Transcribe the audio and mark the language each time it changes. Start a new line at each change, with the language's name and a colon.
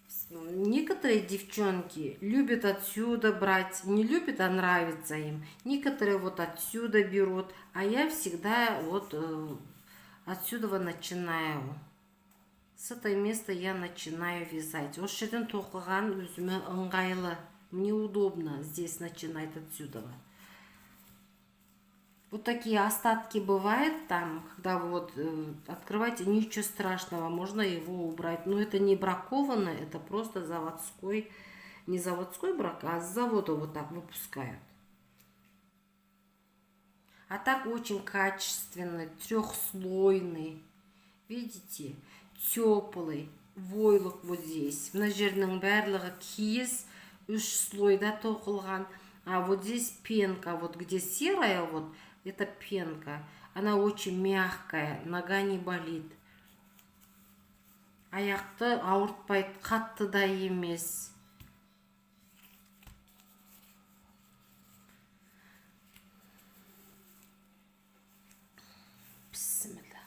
Russian: Некоторые девчонки любят отсюда брать, не любят, а нравится им. Некоторые вот отсюда берут, а я всегда вот отсюда начинаю. С этого места я начинаю вязать.
Kazakh: Вот жерден тоқыған өзіме ыңғайлы.
Russian: Мне удобно здесь начинать отсюда. Вот такие остатки бывают там, когда вы вот открываете, ничего страшного, можно его убрать. Но это не бракованно, это просто заводской, не заводской брак, а с завода вот так выпускают. А так очень качественный, трехслойный, видите, теплый, войлық вот здесь.
Kazakh: Мына жердің барлығы киіз, 3 слойда тоқылған.
Russian: А вот здесь пенка, вот где серая, вот это пенка. Она очень мягкая, нога не болит.
Kazakh: Аяқты ауыртпайды, қатты да емес.
Arabic: Бисмилла.